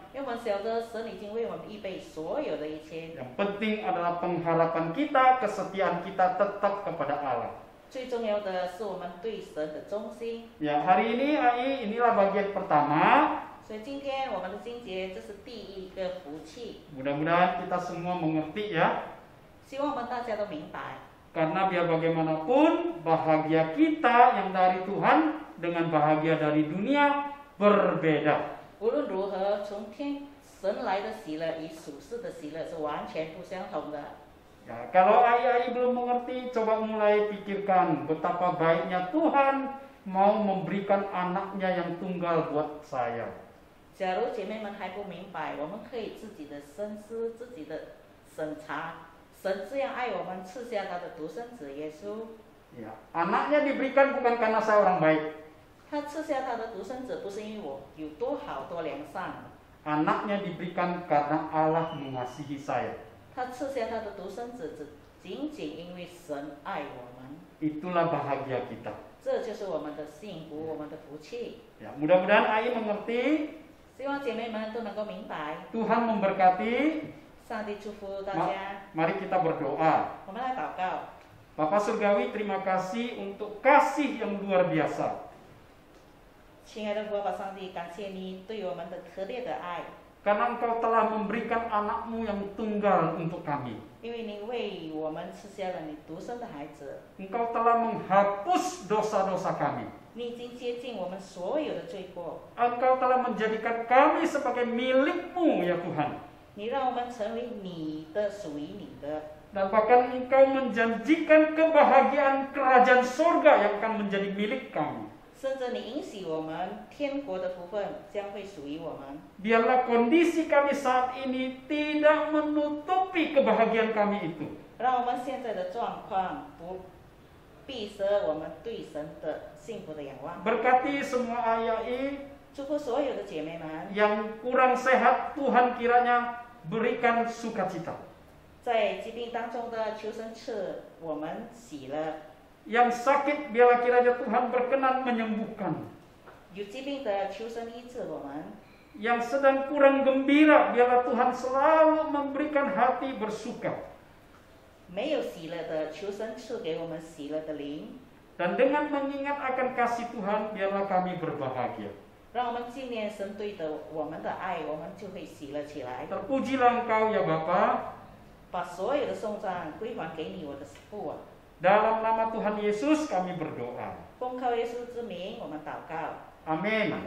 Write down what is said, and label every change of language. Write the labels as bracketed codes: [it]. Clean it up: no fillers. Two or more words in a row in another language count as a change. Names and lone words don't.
[zh] 因为我们晓得神已经为我们预备所有的一切。 [id] Yang penting adalah pengharapan kita, kesetiaan kita tetap kepada Allah. [zh] 最重要的是我们对神的忠心。 [id] Ya, hari ini Ai, inilah bagian pertama. [zh] 所以今天我们的经节，这是第一个福气， [id] Mudah-mudahan kita semua mengerti ya. [zh] 希望我们大家都明白。 [id] Karena biar bagaimanapun bahagia kita yang dari Tuhan dengan bahagia dari dunia berbeda. [zh] 无论如何，从天神来的喜乐与属世的喜乐是完全不相同的。 [id] Ya, kalau Ai belum mengerti, coba mulai pikirkan betapa baiknya Tuhan mau memberikan anaknya yang tunggal buat saya. [zh] 假如姐妹们还不明白，我们可以自己的深思，自己的审查。神这样爱我们，赐下他的独生子耶稣。 [id] Ya, anaknya diberikan bukan karena saya orang baik. [zh] 他赐下他的独生子，不是因为我有多好多良善， [id] Anaknya diberikan karena Allah mengasihi saya. [zh] 他赐下他的独生子，仅仅因为神爱我们。 [id] Itulah bahagia kita. [zh] 这就是我们的幸福，我们的福气。 [id] Ya, mudah-mudahan Ai mengerti. [zh] 希望姐妹们都能够明白。 [id] Tuhan memberkati. [zh] 上帝祝福大家。 [id] Mari kita berdoa. [zh] 我们来祷告。 [id] Bapak Surgawi, terima kasih untuk kasih yang luar biasa. [zh] 亲爱的父爸上帝，感谢你对我们的特别的爱， [id] Karena Engkau telah memberikan anakmu yang tunggal untuk kami. [zh] 因为你为我们赐下了你独生的孩子， [id] Engkau telah menghapus dosa-dosa kami. [zh] 你已经接近我们所有的罪过， [id] Engkau telah menjadikan kami sebagai milik-Mu ya Tuhan. [zh] 你让我们成为你的，属于你的， [id] Dan bahkan Engkau menjanjikan kebahagiaan kerajaan surga yang akan menjadi milik kami. [zh] 甚至你允许我们天国的福分将会属于我们。 [id] Biarlah kondisi kami saat ini tidak menutupi kebahagiaan kami itu. [zh] 让我们现在的状况不闭塞我们对神的幸福的仰望。 [id] Berkati semua Ayai [zh] 祝福所有的姐妹们， [id] yang kurang sehat, Tuhan kiranya berikan sukacita. [zh] 在疾病当中的求神赐我们喜乐。 [id] Yang sakit, biarlah kiranya Tuhan berkenan menyembuhkan. [zh] 有疾病的求神医治我们， [id] Yang sedang kurang gembira, biarlah Tuhan selalu memberikan hati bersuka. [zh] 没有喜乐的，求神赐给我们喜乐的灵。 [id] Dan dengan mengingat akan kasih Tuhan, biarlah kami berbahagia. [zh] 让我们纪念神对的我们的爱，我们就会喜乐起来。 [id] Terpujilah Engkau ya Bapa. [zh] 把所有的颂赞归还给你，我的父啊！ [id] Dalam nama Tuhan Yesus kami berdoa. [zh] 奉靠耶稣之名，我们祷告。 [id] Amin.